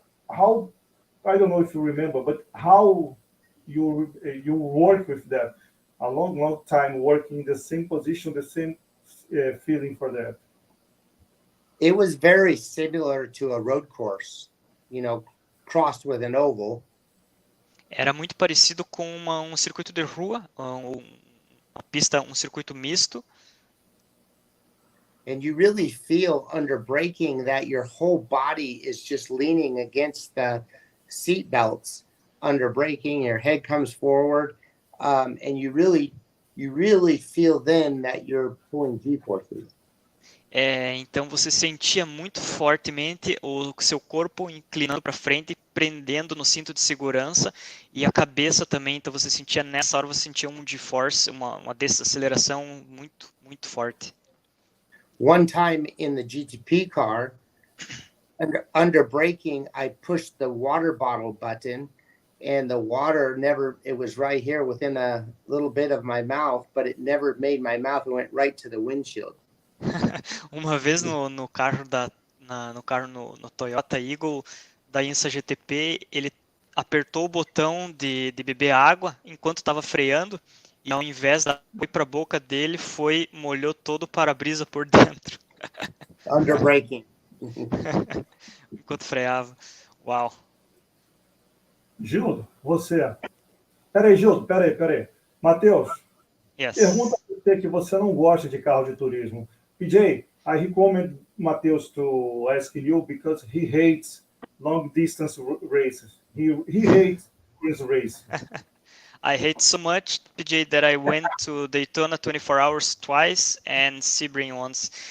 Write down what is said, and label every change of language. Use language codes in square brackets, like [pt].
[en] How, I don't know if you remember, but how you work with that? A long time working in the same position, the same feeling for that. It was very similar to a road course, crossed with an oval. [pt] Era muito parecido com um circuito de rua, uma pista, um circuito misto. [en] And you really feel under braking that your whole body is just leaning against the seat belts under braking. Your head comes forward, and you really feel then that you're pulling G-forces. [pt] Então você sentia muito fortemente o seu corpo inclinando para frente, prendendo no cinto de segurança, e a cabeça também. Então você sentia, nessa hora você sentia um G-force, uma desaceleração muito, muito forte. [en] One time in the GTP car, under braking, I pushed the water bottle button, and the water it was right here within a little bit of my mouth, but it never made my mouth. It went right to the windshield. [pt] Uma vez no carro no Toyota Eagle da INSA GTP, ele apertou o botão de beber água enquanto estava freando, e ao invés da água ir para a boca dele, molhou todo o para-brisa por dentro. [en] Under braking. [pt] Enquanto freava. Uau. Gildo, você. Peraí, Gildo, peraí. Matheus, [en] Yes. [pt] pergunta para você que você não gosta de carro de turismo. [en] PJ, I recommend Matheus to ask you because he hates long distance races. He hates this race. I hate so much, PJ, that I went to Daytona 24 hours twice and Sebring once.